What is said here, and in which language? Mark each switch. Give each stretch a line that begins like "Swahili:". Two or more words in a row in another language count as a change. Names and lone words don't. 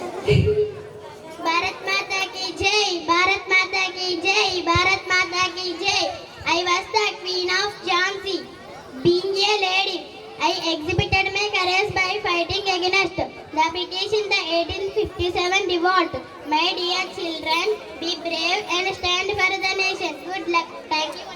Hindi: Bharat Mata ki jai, Bharat Mata ki jai, Bharat Mata ki jai.
English: I was the queen of Jhansi. Being a lady, I exhibited my courage by fighting against the British in the 1857 revolt. My dear children, be brave and stand for the nation. Good luck. Thank you.